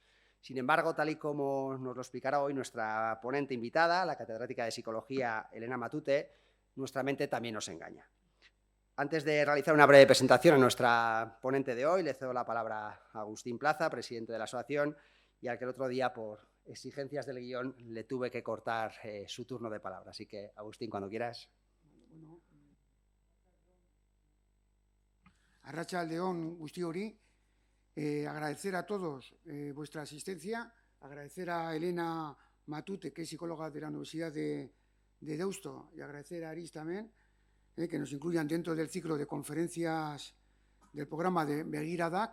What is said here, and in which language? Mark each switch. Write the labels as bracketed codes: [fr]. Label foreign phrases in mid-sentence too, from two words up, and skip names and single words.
[es] Sin embargo, tal y como nos lo explicará hoy nuestra ponente invitada, la catedrática de Psicología Elena Matute, nuestra mente también nos engaña. Antes de realizar una breve presentación a nuestra ponente de hoy, le cedo la palabra a Agustín Plaza, presidente de la asociación, y al que el otro día, por exigencias del guión, le tuve que cortar su turno de palabra. Así que, Agustín, cuando quieras. [eu] Bueno, Arratsalde on guztiori, [es] agradecer a todos vuestra asistencia, agradecer a Elena Matute, que es psicóloga de la Universidad de Deusto, y agradecer a Aris también, que nos incluyan dentro del ciclo de conferencias del programa de Begiradak.